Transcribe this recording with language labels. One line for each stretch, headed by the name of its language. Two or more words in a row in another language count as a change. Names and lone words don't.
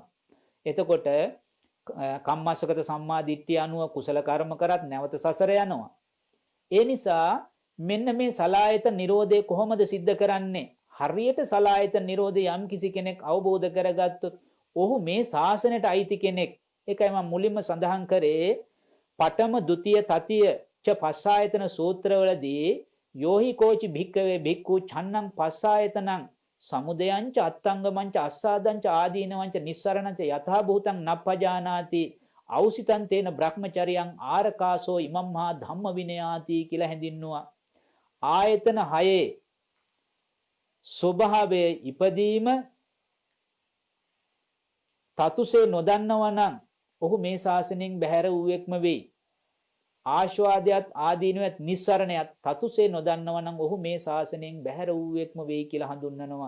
Sinhala: එතකොට
Pali: කම්මස්සගත සම්මා දිට්ඨිය
Sinhala: අනුව කුසල කර්ම කරත් නැවත සසර යනවා. ඒ නිසා මෙන්න මේ සලායතන නිරෝධය කොහොමද සිද්ධ කරන්නේ? හරියට සලායතන නිරෝධය යම් කිසි කෙනෙක් අවබෝධ කරගත්තොත් ඔහු මේ ශාසනයට අයිති කෙනෙක්. ඒකයි මම මුලින්ම සඳහන් කරේ පඨම ဒ ුතිය තතිය ච පස්සායතන සූත්‍රවලදී
Pali: යෝහි කෝචි භික්කවේ භික්ඛු ඡන්නං පස්සායතනං සමුදයංච අත්තංගමංච අස්සාදංච ආදීනවංච නිස්සරණංච යථා භූතං නප්පජානාති අවසිතං තේන බ්‍රහ්මචරියං ආරකාසෝ ඉමම්හා ධම්ම විනයාති
Sinhala: කියලා හැඳින්නුවා. ආයතන 6 ස්වභාවයේ ඉපදීම තතුසේ නොදන්නවා නම් ඔහු මේ ශාසනයෙන් බැහැර වූෙක්ම වෙයි. ආශාදයට ආදීනවත් නිස්සරණයත් තතුසේ නොදන්නවා නම් ඔහු මේ ශාසනයෙන් බැහැර වූෙක්ම වෙයි කියලා හඳුන්වනවා.